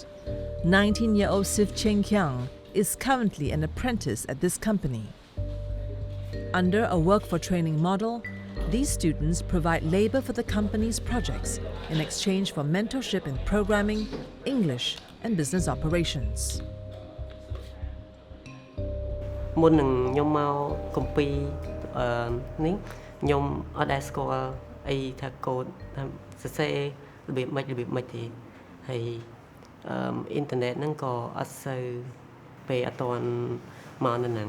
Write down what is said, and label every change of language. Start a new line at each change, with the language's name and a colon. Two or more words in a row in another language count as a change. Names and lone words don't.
English: 19-year-old Sif Cheng Kyang is currently an apprentice at this company. Under a work for training model, these students provide labor for the company's projects in exchange for mentorship in programming, English, and business operations.
Khmer: មុននឹងខ្ញុំមកកំពីនេះខ្ញុំអត់ដែលស្គាល់អីថាកូដសរសេររបៀបម៉េច ទេហើយអ៊ីនធឺណិតហ្នឹងក៏អត់សូវពេលអត់ទាន់មកនៅហ្នឹង